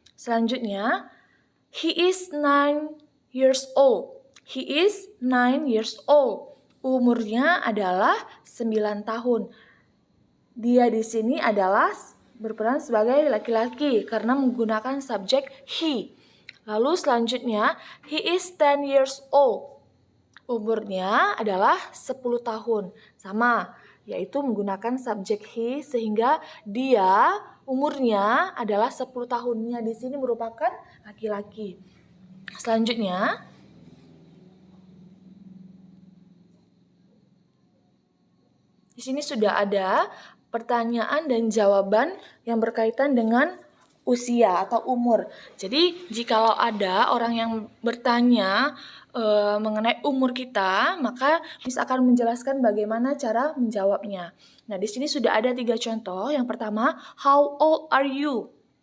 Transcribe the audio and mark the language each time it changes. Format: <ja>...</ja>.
<id>Selanjutnya,</id> <en>he is 9 years old. He is 9 years old.</en> <id>Umurnya adalah 9 tahun. Dia di sini adalah berperan sebagai laki-laki karena menggunakan subjek he. Lalu selanjutnya,</id> <en>he is 10 years old.</en> <id>Umurnya adalah 10 tahun. Sama, yaitu menggunakan subjek he sehingga dia umurnya adalah 10 tahunnya di sini merupakan laki-laki. Selanjutnya, di sini sudah ada pertanyaan dan jawaban yang berkaitan dengan usia atau umur. Jadi, jikalau ada orang yang bertanya mengenai umur kita, maka Miss akan menjelaskan bagaimana cara menjawabnya. Nah, di sini sudah ada 3 contoh. Yang pertama,</id> <en>how old are you?</en>